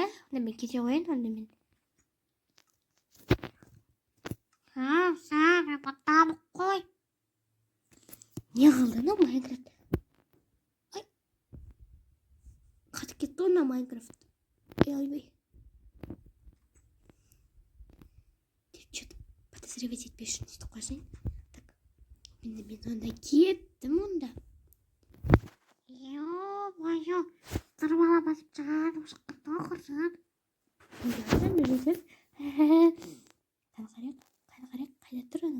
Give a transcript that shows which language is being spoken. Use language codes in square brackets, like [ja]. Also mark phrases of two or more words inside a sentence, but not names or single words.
[kk] Онда мен кете қойын, онда мен. Мен бұттамық қой. Не қылды, на Майнкрафт? Ай, қатып кетті ғой, на Майнкрафт. Ойбай. [ru] Что-то подозревать [kk] етпес үшін сөйтіп қойсайын. Так, мен онда кеттім онда. Ё-моё, тырмала басып жаным шыққырды ғой құрсын. Қайда тұр анау?